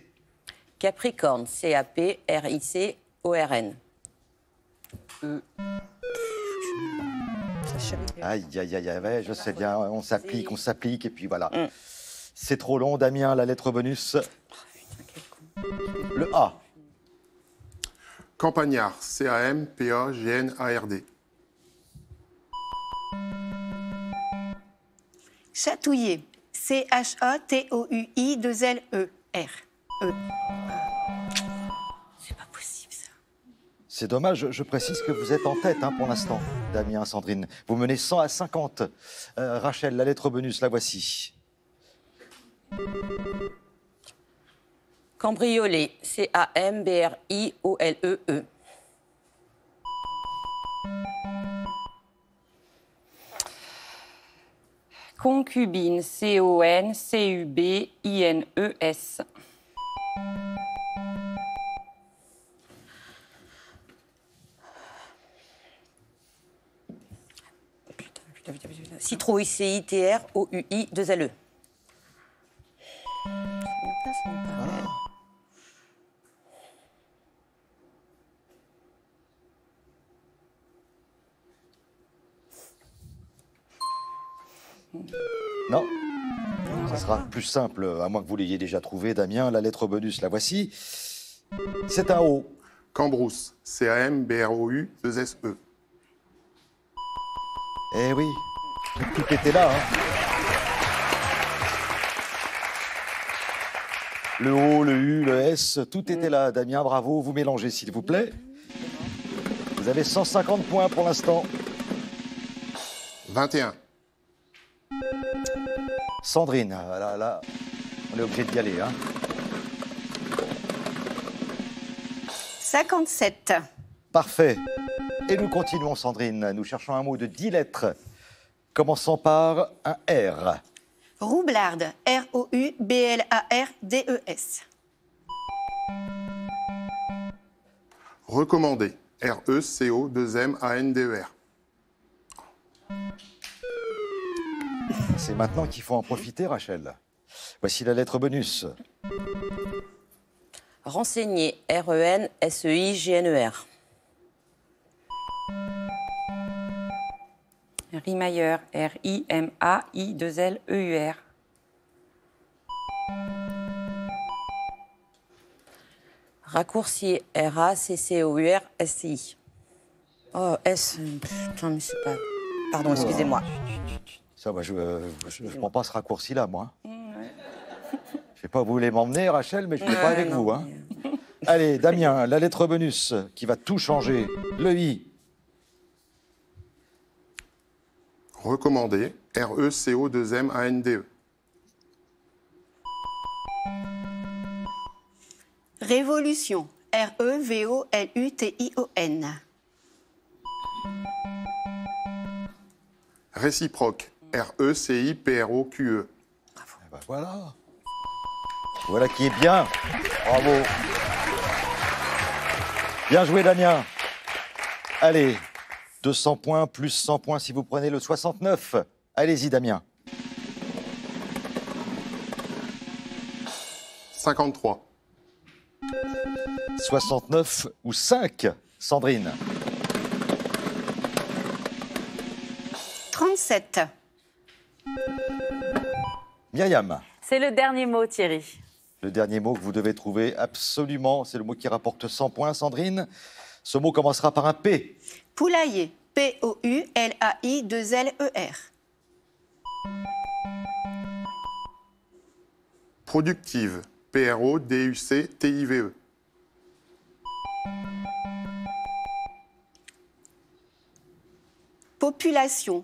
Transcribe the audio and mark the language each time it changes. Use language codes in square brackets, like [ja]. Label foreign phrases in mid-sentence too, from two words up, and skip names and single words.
[fr] Capricorne, C-A-P-R-I-C-O-R-N. Aïe, aïe, aïe, aïe, ouais, je sais bien, on s'applique, et puis voilà. C'est trop long, Damien, la lettre bonus. Le A. Campagnard, C-A-M-P-A-G-N-A-R-D. Chatouiller. C-H-A-T-O-U-I-2-L-E-R. C'est pas possible, ça. C'est dommage, je précise que vous êtes en tête pour l'instant, Damien, Sandrine. Vous menez 100 à 50. Rachel, la lettre bonus, la voici. Cambrioler, C-A-M-B-R-I-O-L-E-E. Concubine, C-O-N-C-U-B-I-N-E-S. Citrouille, C-I-T-R-O-U-I-2-L-E. Non, ça sera plus simple, à moins que vous l'ayez déjà trouvé, Damien. La lettre bonus, la voici. C'est un O. Cambrousse, C-A-M-B-R-O-U-2-S-E. Eh oui, tout était là. Le O, le U, le S, tout était là. Damien, bravo, vous mélangez s'il vous plaît. Vous avez 150 points pour l'instant. 21. Sandrine, là, on est obligé d'y aller. 57. Parfait. Et nous continuons, Sandrine. Nous cherchons un mot de 10 lettres, commençant par un R. Roublarde. R-O-U-B-L-A-R-D-E-S. Recommander, R-E-C-O-2-M-A-N-D-E-R. C'est maintenant qu'il faut en profiter, Rachel. Voici la lettre bonus. Renseigner, R-E-N-S-E-I-G-N-E-R. Rimailleur, R-I-M-A-I-2-L-E-U-R. Raccourci, R-A-C-C-O-U-R-S-I. Oh, S. Putain, mais c'est pas. Pardon, excusez-moi. Ça, moi, je ne prends pas ce raccourci-là, moi. Je ne sais pas où vous voulez m'emmener, Rachel, mais je ne vais pas avec vous. Allez, Damien, la lettre bonus qui va tout changer. Le I. Recommander, R-E-C-O-2-M-A-N-D-E. Révolution. R-E-V-O-L-U-T-I-O-N. Réciproque, R-E-C-I-P-R-O-Q-E. Eh ben voilà. Voilà qui est bien. Bravo. Bien joué, Damien. Allez, 200 points plus 100 points si vous prenez le 69. Allez-y, Damien. 53. 69 ou 5, Sandrine. 37. Myriam. C'est le dernier mot, Thierry. Le dernier mot que vous devez trouver absolument, c'est le mot qui rapporte 100 points, Sandrine. Ce mot commencera par un P. Poulailler. P-O-U-L-A-I-2-L-E-R. Productive, P-R-O-D-U-C-T-I-V-E. Population.